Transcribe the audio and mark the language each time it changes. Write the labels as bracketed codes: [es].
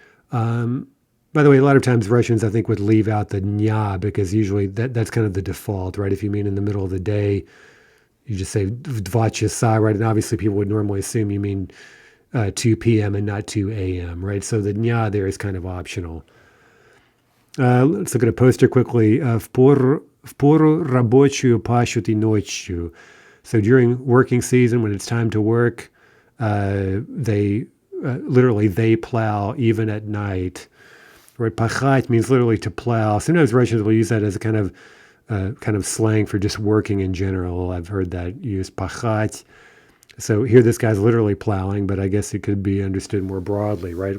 [en] By the way, a lot of times Russians, I think, would leave out the nya because usually that's kind of the default, right? If you mean in the middle of the day, you just say [ru] 2 часа, [en] right? And obviously people would normally assume you mean 2 p.m. and not 2 a.m., right? So the nya there is kind of optional. Let's look at a poster quickly. [ru] В пору рабочую пашут и ночью. [en] So during working season, when it's time to work, they literally they plow even at night. Right, pachat means literally to plow. Sometimes Russians will use that as a kind of slang for just working in general. I've heard that used, pachat. So here this guy's literally plowing, but I guess it could be understood more broadly, right?